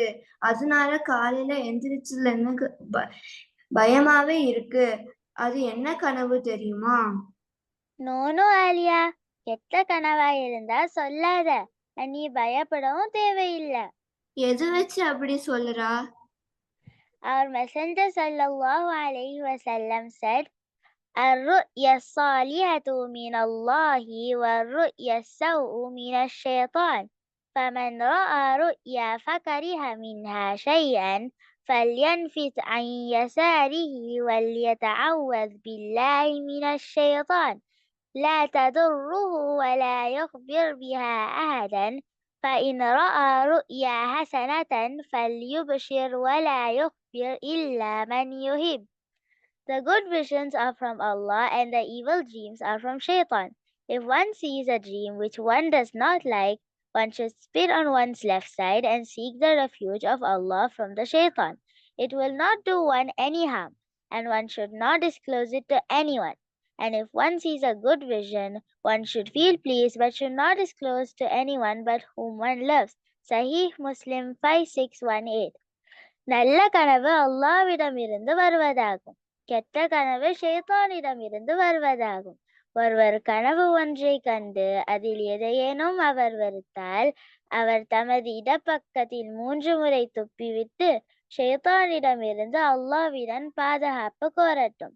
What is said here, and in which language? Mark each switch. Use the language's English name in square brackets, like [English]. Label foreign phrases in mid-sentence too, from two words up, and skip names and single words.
[Tamil] அதனால காலையில எந்திரிச்சதுல எனக்கு பயமாவே இருக்கு. அது என்ன கனவு தெரியுமா? நோ ஆலியா, கெட்ட கனவா இருந்தா சொல்லாத. நீ பயப்படவும் தேவையில்லை. எது வச்சு அப்படி சொல்றா? [English] Our Messenger [Arabic] صلى الله عليه وسلم said, الرؤيا الصالحة من الله والرؤيا السوء من الشيطان فمن رأى رؤيا فكره منها شيئا فلينفث عن يساره وليتعوذ بالله من الشيطان لا تضره ولا يخبر بها أحدا فإن رأى رؤيا حسنة فليبشر ولا يخبر إلا من يحب. [English] The good visions are from Allah and the evil dreams are from Shaitan. If one sees a dream which one does not like, one should spit on one's left side and seek the refuge of Allah from the Shaitan. It will not do one any harm, and one should not disclose it to anyone. And if one sees a good vision, one should feel pleased but should not disclose to anyone but whom one loves. Sahih Muslim 5618. [Tamil] நல்ல கனவு அல்லாஹ்விடமிருந்து வருவதாகும், கெட்ட கனவு ஷைத்தானிடமிருந்து வருவதாகும். ஒருவர் கனவு ஒன்றை கண்டு அதில் எதையேனும் அவர் வெறுத்தால் அவர் தமது இடப்பக்கத்தில் 3 முறை துப்பிவிட்டு ஷைத்தானிடமிருந்து அல்லாஹ்விடம் பாதுகாப்பு கோரட்டும்.